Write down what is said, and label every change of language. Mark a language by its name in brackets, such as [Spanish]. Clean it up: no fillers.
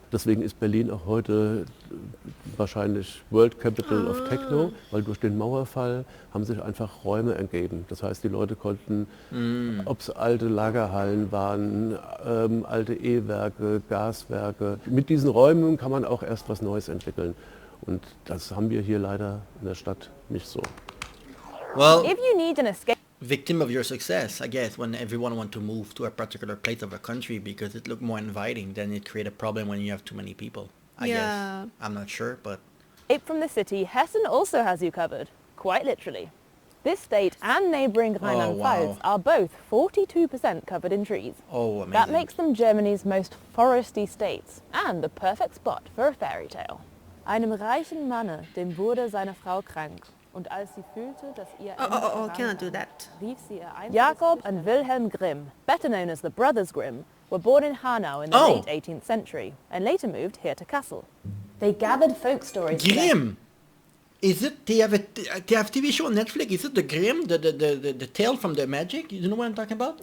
[German] Deswegen ist Berlin auch heute wahrscheinlich [English] World Capital of Techno, [German] weil durch den Mauerfall haben sich einfach Räume ergeben. Das heißt, die Leute konnten, ob es alte Lagerhallen waren, alte E-Werke, Gaswerke, mit diesen Räumen kann man auch erst was Neues entwickeln. Und das haben wir hier leider in der Stadt nicht so. [English] Well, if you need an escape... victim of your success, I guess, when everyone want to move to a particular place of a country because it look more inviting. Then it create a problem when you have too many people. I guess. I'm not sure, but... Escape from the city, Hessen also has you covered, quite literally. This state and neighbouring Rheinland-Pfalz are both 42% covered in trees. Oh, amazing. That makes them Germany's most foresty states and the perfect spot for a fairy tale. [German] Einem reichen Manne, dem wurde seine Frau krank. Und als sie fühlte, dass ihr [English] cannot do that. [German] rief sie ihr [English] Jakob and Wilhelm Grimm, better known as the Brothers Grimm, were born in Hanau in the late 18th century and later moved here to Kassel. They gathered folk stories. Grimm! Is it, they have TV show on Netflix, is it the Grimm, the tale from the magic? You know what I'm talking about?